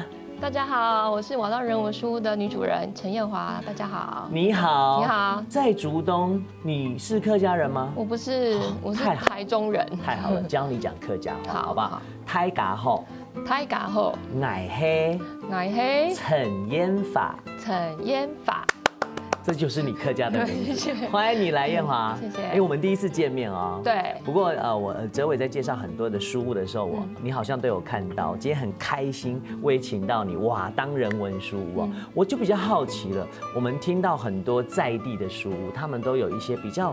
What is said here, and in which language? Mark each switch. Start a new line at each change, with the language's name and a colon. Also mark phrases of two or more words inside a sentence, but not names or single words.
Chinese: 大家好，我是華當人文書屋的女主人陳彥華。大家好。你好。你好。在竹東，你是客家人嗎？我不是，我是台中人。太好了，教你講客家話，好不好？大家好。大家好。我是陳彥華。陳彥華。这就是你客家的名字，欢迎你来彥華。谢谢。我们第一次见面哦。对。不过我哲伟在介绍很多的书屋的时候，你好像都有看到。今天很开心，我也请到你华当人文书屋哦，我就比较好奇了。我们听到很多在地的书屋，他们都有一些比较。